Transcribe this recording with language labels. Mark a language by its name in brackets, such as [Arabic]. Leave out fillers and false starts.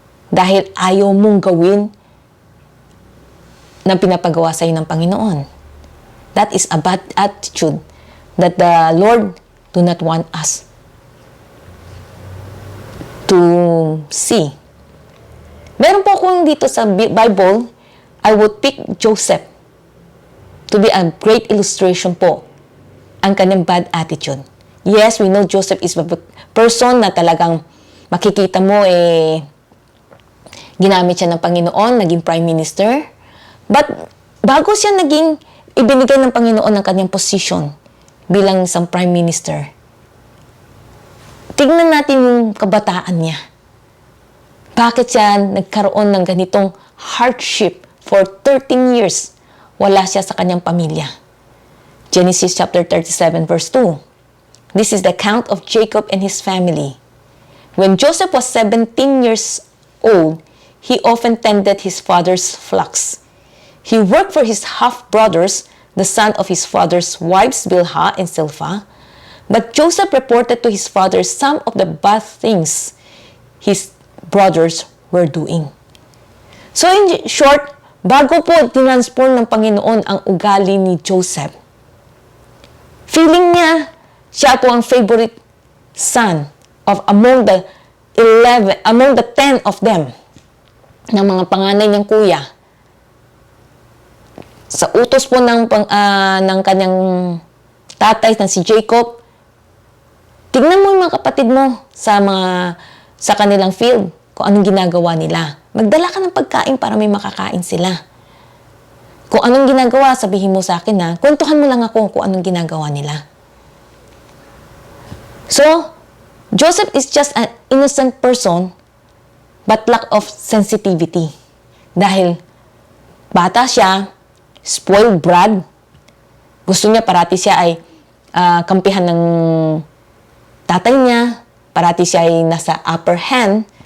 [Filipino] Dahil ayaw mong gawin na pinapagawa sa'yo ng Panginoon. [English] That is a bad attitude that the Lord do not want us to see. [Filipino] Meron po akong dito sa Bible, [English] I would pick Joseph to be a great illustration [Filipino] po ang kanyang [English] bad attitude. Yes, we know Joseph is a person [Filipino] na talagang makikita mo ginamit siya ng Panginoon, naging prime minister. [English] But [Filipino] bago siya naging ibinigay ng Panginoon ang kanyang position bilang isang prime minister, tignan natin yung kabataan niya. Bakit siya nagkaroon ng ganitong hardship [English] for 13 years? [Filipino] Wala siya sa kanyang pamilya. [English] Genesis chapter 37 verse 2. This is the account of Jacob and his family. When Joseph was 17 years old, he often tended his father's flocks. He worked for his half-brothers, the son of his father's wives Bilhah and Zilpah. But Joseph reported to his father some of the bad things his brothers were doing. [Filipino] So in short, bago po tinransform ng Panginoon ang ugali ni Joseph, feeling niya siya po ang [English] favorite son of among the 10 of them, [Filipino] ng mga panganay niyang kuya. Sa utos po ng kanyang tatay na si Jacob, tignan mo yung mga kapatid mo sa kanilang field, kung anong ginagawa nila. Magdala ka ng pagkain para may makakain sila. Kung anong ginagawa, sabihin mo sa akin na, kwentuhan mo lang ako kung anong ginagawa nila. [English] So, Joseph is just an innocent person, but lack of sensitivity. [Filipino] Dahil bata siya, [English] spoiled brat, [Filipino] gusto niya parati siya ay kampihan ng tatay niya, parati siya ay nasa upper hand.